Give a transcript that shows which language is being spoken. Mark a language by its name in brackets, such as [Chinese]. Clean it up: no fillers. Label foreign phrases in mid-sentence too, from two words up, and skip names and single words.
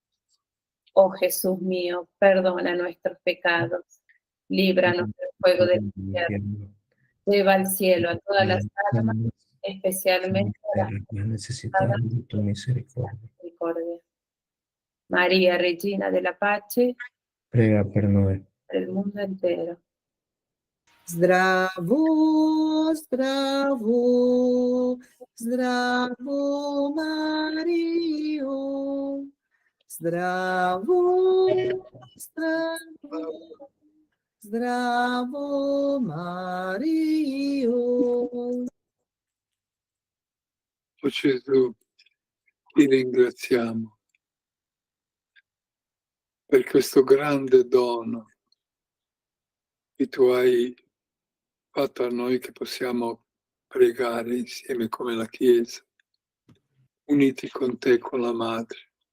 [Spanish] Oh Jesús mío, perdona nuestros pecados, líbranos del fuego del infierno, lleva al cielo a todas las almas, especialmente a las más necesitadas de tu misericordia. [Italian] misericordia. María, Regina de la Pace, Prega per noi. [Spanish] para el mundo entero. [Croatian] Zdravo, zdravo, zdravo Mario, Zdravo, zdravo, zdravo Mario. [Italian] O Gesù, ti ringraziamo per questo grande dono che tu hai fatto a noi, che possiamo pregare insieme come la Chiesa, uniti con te, con la Madre.